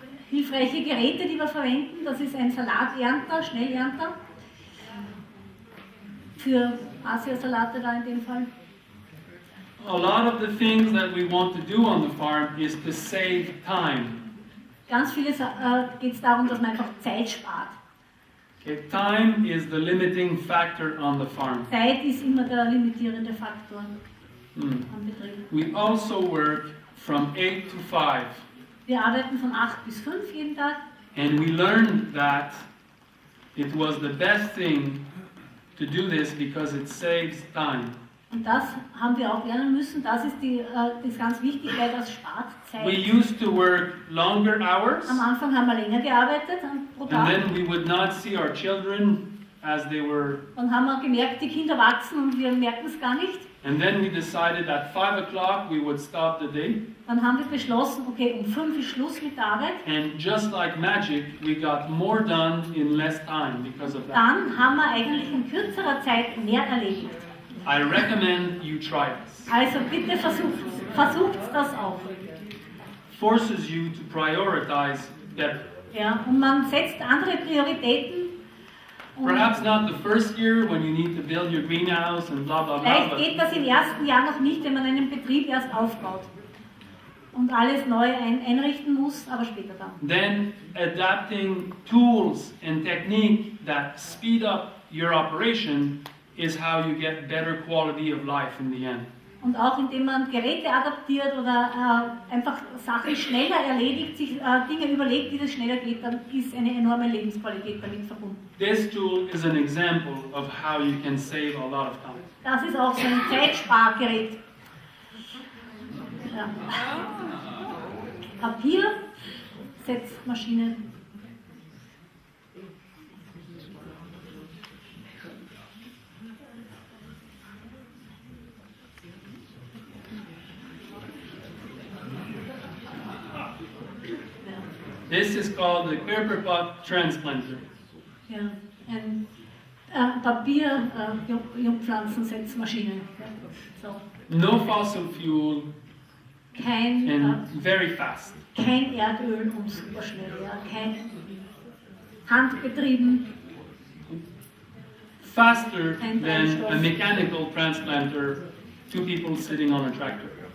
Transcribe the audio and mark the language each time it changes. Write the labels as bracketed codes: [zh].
[de] Hilfreiche Geräte, die wir verwenden, das ist ein Salaternter, Schnellernter, für Asiasalate da in dem Fall. [en] A lot of the things that we want to do on the farm is to save time. [de] Ganz vieles geht es darum, dass man einfach Zeit spart. [en] Okay, time is the limiting factor on the farm. [de] Zeit ist immer der limitierende Faktor Mm. am Betrieb. [en] We also work from 8 to 5. [de] Wir arbeiten von 8 bis 5 jeden Tag [en] And we learned that it was the best thing to do this because it saves time. [de] und das haben wir auch lernen müssen. Das ist ganz wichtig, weil das spart [en] We [de] Zeit. [en] used to work longer hours, [de] Am Anfang haben wir länger gearbeitet pro [en] and [de] Tag. [en] then we would not see our children as they were. [de] Dann haben wir gemerkt, die Kinder wachsen und wir merken es gar nicht. [en] And then we decided at 5 o'clock we would stop the day. [de] Dann haben wir beschlossen, okay, um 5 ist Schluss mit der Arbeit. [en] And just like magic, we got more done in less time because of that. [de] Dann haben wir eigentlich in kürzerer Zeit mehr erledigt. [en] I recommend you try this. [de] Also bitte versucht das auch. [en] Forces you to prioritize better. [de] Ja, und man setzt andere Prioritäten. Und [en] Perhaps not the first year when you need to build your greenhouse and blah blah blah. [de] vielleicht [en] But [de] geht das im ersten Jahr noch nicht, wenn man einen Betrieb erst aufbaut und alles neu einrichten muss, aber später dann. [en] then adapting tools and technique that speed up your operation is how you get better quality of life in the end. [de] Und auch indem man Geräte adaptiert oder einfach Sachen schneller erledigt, sich Dinge überlegt, wie das schneller geht, dann ist eine enorme Lebensqualität damit verbunden. [en] This tool is an example of how you can save a lot of time. [de] Das ist auch so ein Zeitspargerät. Ja. Papier, Setzmaschine. [en] This is called the Körperpot transplanter. [de] Ja, ein Papier-Jungpflanzensetzmaschine. [en] So. No fossil fuel [de] Kein, [en] and very fast. [de] kein Erdöl und super schnell. Ja. Kein handbetrieben. [en] Faster than a mechanical transplanter, two people sitting on a tractor.